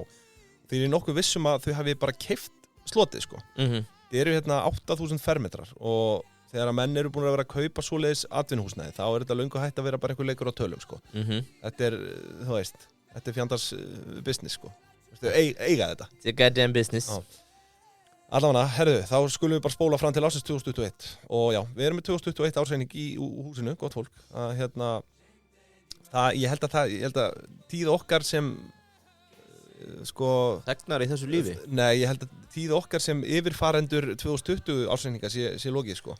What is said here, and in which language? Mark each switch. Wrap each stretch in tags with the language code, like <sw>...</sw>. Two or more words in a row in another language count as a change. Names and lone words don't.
<is>Því ég er nokkuð vissum að þau hafi bara keypt slotið, sko. Þið eru 8.000 fermetrar og þegar að menn eru búin að vera að kaupa svoleiðis atvinnuhúsnæði, þá þetta löngu hægt að vera bara einhver leikur á tölum, sko. Þetta þú veist, þetta fjandars business, sko. Þau eiga þetta.</is> <en>It's a goddamn business.</en> <is>Allavega, herðu, þá skulum við bara spóla fram til ársins 2021 og já, við erum með 2021 ársreining í húsinu, gott fólk. Ég held að tíð okkar sem sko þegnar í þessu lífi. Nei, ég held að tíð okkar sem yfirfarendur 2020 ársreininga sé lokið, sko.</is>